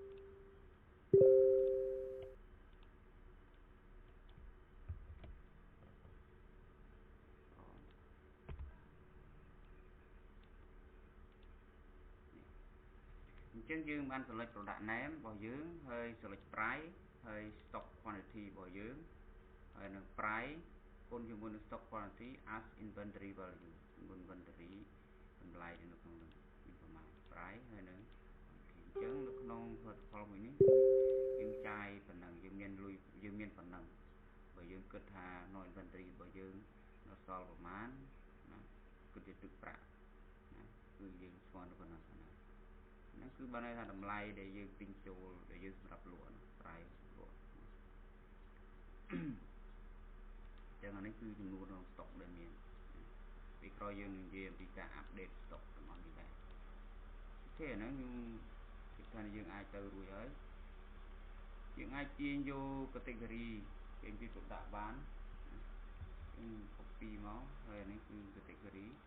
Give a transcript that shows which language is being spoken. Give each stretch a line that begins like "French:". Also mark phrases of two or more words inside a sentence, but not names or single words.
Khmer: អញ្ចឹងយើងបាន
English: select product name
Khmer: របស់យើងហើយ
English: select price
Khmer: ហើយ
English: stock quantity
Khmer: របស់យើងហើយនឹង price គុណជាមួយនឹង stock
English: quantity as inventory value inventory
Khmer: តម្លៃនៅក្នុងនោះមានប្រមាណ price ហើយនឹងអញ្ចឹងនៅក្នុង protocol មួយនេះយើងចាយប៉ុណ្ណឹងយើងមានលុយយើងមានប៉ុណ្ណឹងបើយើងគិតថា
English: no inventory
Khmer: របស់យើងនៅសល់ប្រមាណណាគិតជាទឹកប្រាក់ណាគឺយើងស្គាល់ប៉ុណ្ណឹងហ្នឹងគឺបានន័យថាតម្លៃដែលយើងទិញចូលដែលយើងសម្រាប់លក់ប្រាយលក់ ចឹងអានេះគឺចំនួនក្នុង stock ដែលមានពីក្រោយយើងនឹងនិយាយអំពីការ
English: update stock
Khmer: របស់នេះដែរអូខេអាហ្នឹងខ្ញុំគិតថាយើងអាចទៅរួចហើយយើងអាចទាញយក category ចេញពី product បានយើង copy មកហើយអានេះគឺ category